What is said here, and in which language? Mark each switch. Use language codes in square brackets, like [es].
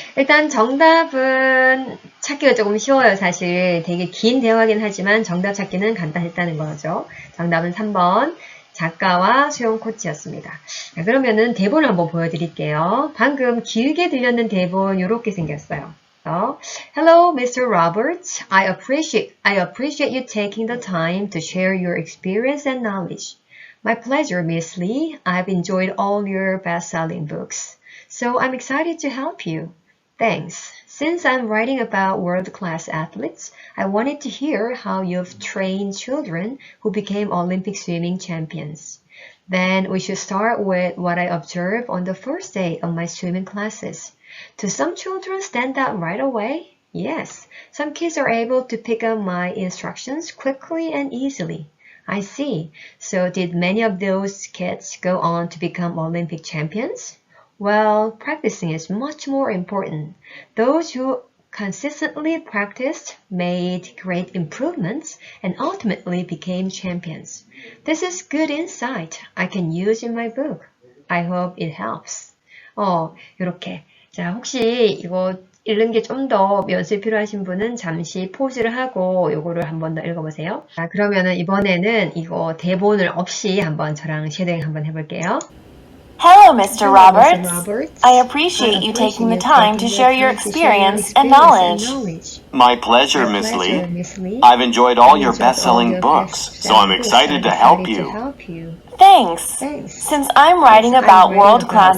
[ko] 일단 정답은 찾기가 조금 쉬워요. 사실 되게 긴 대화긴 하지만 정답 찾기는 간단했다는 거죠. 정답은 3번 작가와 수영 코치였습니다. 자, 그러면은 대본을 한번 보여드릴게요. 방금 길게 들렸는 대본 이렇게 생겼어요. [en] Hello, Mr. Roberts. I appreciate you taking the time to share your experience and knowledge. My pleasure, Miss Lee. I've enjoyed all your best-selling books, so I'm excited to help you. Thanks. Since I'm writing about world-class athletes, I wanted to hear how you've trained children who became Olympic swimming champions. Then we should start with what I observed on the first day of my swimming classes. Do some children stand out right away? Yes, some kids are able to pick up my instructions quickly and easily. I see. So did many of those kids go on to become Olympic champions? Well, practicing is much more important. Those who consistently practiced made great improvements and ultimately became champions. This is good insight I can use in my book. I hope it helps. [ko] 이렇게. 자, 혹시 이거 읽는 게 좀 더 연습이 필요하신 분은 잠시 포즈를 하고 요거를 한 번 더 읽어보세요. 자, 그러면은 이번에는 이거 대본을 없이 한번 저랑 쉐도잉 한번 해볼게요. [en] Hello, Mr. Roberts. I appreciate you taking the time to share your experience and knowledge. My pleasure, Miss Lee. I've enjoyed all your best-selling books, so I'm excited to help you. Thanks. Thanks. Since I'm writing Since I'm about writing world-class